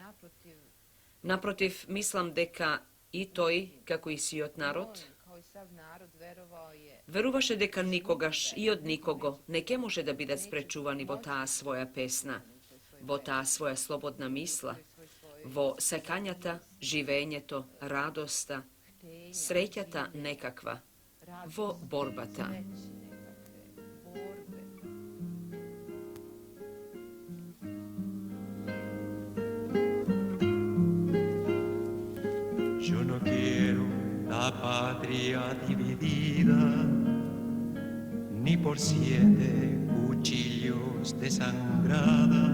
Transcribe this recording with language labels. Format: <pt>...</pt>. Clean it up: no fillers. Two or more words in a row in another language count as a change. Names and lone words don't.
<mk>Напротив, мислам дека и тој, како и сиот народ, веруваше дека никогаш и од никого не ќе може да бидат спречувани во таа своја песна, во таа своја слободна мисла, во сакањата, живењето, радоста, среќата некаква, во борбата.</mk> <es>Yo no quiero la patria dividida, ni por 7 cuchillos desangrada.</es>